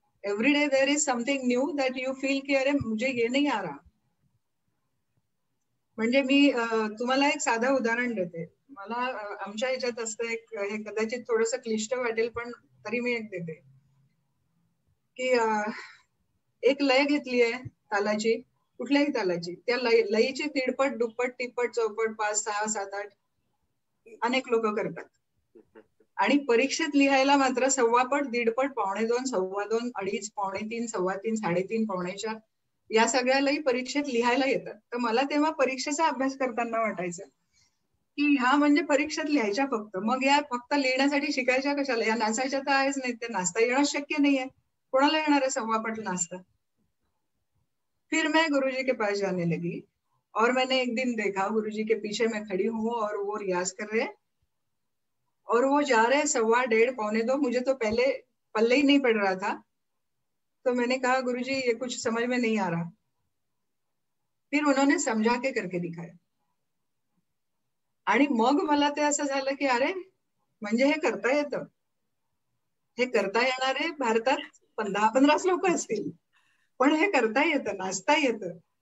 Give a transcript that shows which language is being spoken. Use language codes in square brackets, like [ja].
[en] every day there is something new that you feel [hi] की अरे मुझे ये नहीं आ रहा. [mr] म्हणजे मी तुम्हाला एक साधं उदाहरण देते. मला आमच्या ह्याच्यात असतं एक, हे कदाचित थोडंसं क्लिष्ट वाटेल पण तरी मी एक देते की एक लय घेतली आहे तालाची, कुठल्याही तालाची, त्या लयीची दीडपट, दुप्पट, तिप्पट, चौपट, 5, 6, 7, 8 अनेक लोक करतात. आणि परीक्षेत लिहायला मात्र 1.25 पट, 1.5 पट, 1.25, 2.25, 2.5, 2.5, 3, 3.5, 3.5 या सगळ्यालाही परीक्षेत लिहायला येतात. तर मला तेव्हा परीक्षेचा अभ्यास करताना वाटायचं की ह्या म्हणजे परीक्षेत लिहायच्या फक्त, मग या फक्त लिहिण्यासाठी शिकायच्या कशाला, या नाचायच्या तर आहेच नाही, ते नाचता येणं शक्य नाहीये, कोणाला येणार आहे 1.25 पट नाचता. [hi] फिर मैं गुरुजी के पास जाने लगी और मैंने एक दिन देखा गुरुजी के पीछे मैं खड़ी हूँ और वो रियाज कर रहे हैं और वो जा रहे 1.25, 1.5, 1.25, मुझे तो पहले पल्ले ही नहीं पड़ रहा था. तो मैंने कहा गुरुजी ये कुछ समझ में नहीं आ रहा. फिर उन्होंने समझा के करके दिखाया [mr] आणि मग मला ते असं झालं की अरे म्हणजे हे करता येतं, हे करता येणारे भारतात 10-15 लोक असतील, पण हे करता येतं, नाचता येतं.